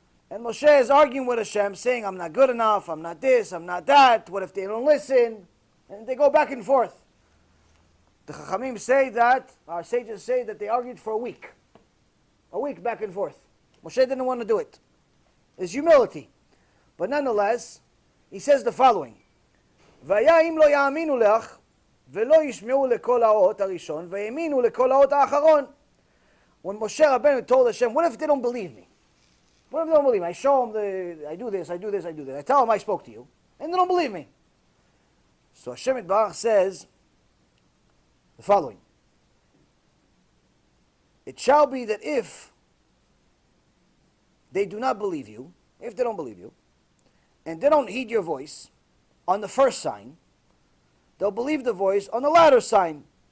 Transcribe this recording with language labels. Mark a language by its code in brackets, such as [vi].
[en] And Moshe is arguing with Hashem, saying, I'm not good enough, I'm not this, I'm not that, what if they don't listen? And they go back and forth. The Chachamim say that, our sages say that they argued for a week back and forth. Moshe didn't want to do it. It's humility. But nonetheless, he says the following, [he] והיה אם לא יאמינו לך, ולא ישמעו לכל האות הראשון, ויאמינו לכל האות האחרון. [en] When Moshe Rabbeinu told Hashem, what if they don't believe me? What if they don't believe me? I show them, I do this, I do this, I do this. I tell them I spoke to you, and they don't believe me. So Hashem Yitbarach says the following, it shall be that if they do not believe you, if they don't believe you, and they don't heed your voice on the first sign, they'll believe the voice on the latter sign.